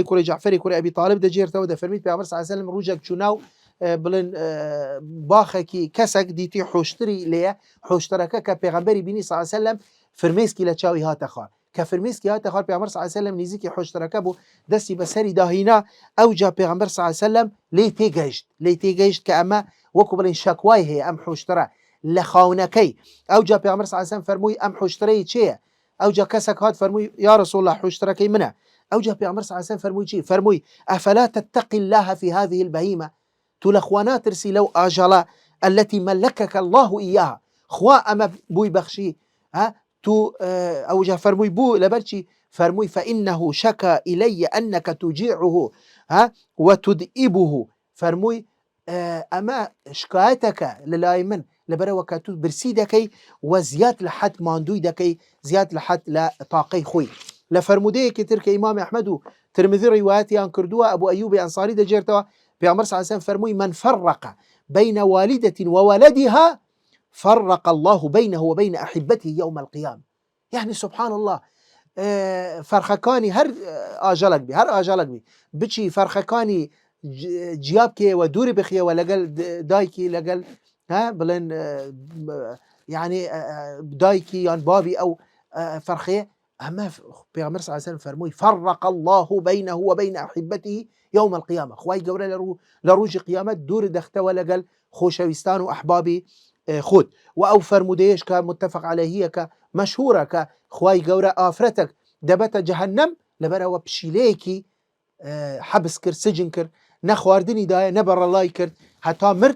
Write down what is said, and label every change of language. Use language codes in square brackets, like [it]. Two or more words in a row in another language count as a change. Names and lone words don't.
[ckb] کوڕی جەعفەری کوڕی ئەبی طالب دەجێرتەوە، دەفەرمیت پێغەمبەر [ar] صلی الله علیه وسلم [ckb] ڕووجێک چووناو بڵێن باخێکی کەسێک دیتی حۆشتری لێیە، حۆشتەرەکە کە پێغەمبەری بینی [ar] صلی الله علیه وسلم [ckb] فرمێسکی لە چاوی هاتە خوار، کە فرمێسکی هاتە خوار پێغەمبەر [ar] صلی الله علیه وسلم [ckb] نزیکی حۆشتەرەکە بوو، دەستی بەسەری داهینا، ئەوجا پێغەمبەر [ar] صلی الله علیه وسلم [ckb] لێی تێگەیشت کە ئەمە وەکو بڵێن شەکوای هەیە ئەم حۆشتەرە لە خاونەکەی. ئەوجا پێغەمبەر [ar] صلی الله علیه وسلم [ckb] فەرمووی ئەم حۆشتەرەی چێیە؟ ئەوجا کەسێک هات فەرمووی [ar] یا رسول الله [ckb] حۆشتەرەکەی منە. ئەوجا پێغەمبەر [ar] صلی الله علیه وسلم [ckb] فەرمووی چی؟ [ar] فەرمووی ئەفەلا تتقی الله في هذه البهيمة، [ckb] تو لە خوا ناترسی لەو ئاژەڵە [ar] التي ملكك الله إياها، [ckb] خوا ئەمە بووی بەخشی، تو ئەوجا فەرمووی بوو لەبەرچی؟ فەرمووی [ar] فإنه شكا إلي أنك تجيعه وتدئبه، [ckb] فەرمووی ئەمە شکایەتەکە لەلای من لەبەرەوە کە تو برسی دەکەی و زیاد لە حەد ماندووی دەکەی، زیاد لە حەد لە تاقەی خۆی. لە فەرمودەیەکی تر کە ئیمام ئەحمەد و ترمذی ڕیوایەتیان کردووە، ئەبوو ئەیوبی ئەنساری دەجێرتەوە، پێغەمبەر [ar] صلی الله علیه وسلم [ckb] فەرمووی [ar] من فرق بين والدة وولدها فرق الله بينه وبين أحبته يوم القيامة. يعني سبحان الله، [ckb] فەرخەکانی هەر ئاژەڵک بی بچی فەرخەکانی جیابکێ و دووری بخیەوە لەگەڵ دایکی، لەگەڵ بڵێن یعنی دایکی یان بابی ئەو فەرخەیە، ئەمە پێغەمبەر [ar] صلی الله علیه وسلم [ckb] فەرمووی [ar] فرق الله بينه وبين أحبته يوم القيامة، [ckb] خوای گەورە لە ڕۆژی قیامەت دوور دەختەوە لەگەڵ خۆشەویستان و ئەحبابی خۆت. و ئەو فەرمودەیەش کە متفق عەلەیهیە کە مەشهورە کە خوای گەورە ئافرەتێک دەبەتە جەهەنەم لەبەرەوە پشیلەیەکی حەبس کرد، سجن کرد، نە خواردنی دایە نە بەڕەڵای کرد هەتا مرد.